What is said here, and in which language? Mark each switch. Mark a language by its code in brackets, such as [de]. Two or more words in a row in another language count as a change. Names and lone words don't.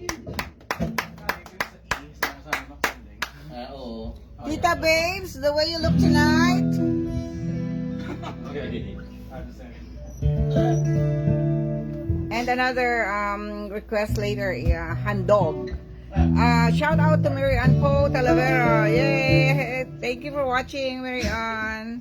[tl] Oo. [en] Tita Babes, the way you look tonight. And another request later, handog. Shout out to Mary Ann Po Talavera. Yay! Thank you for watching, Mary Ann.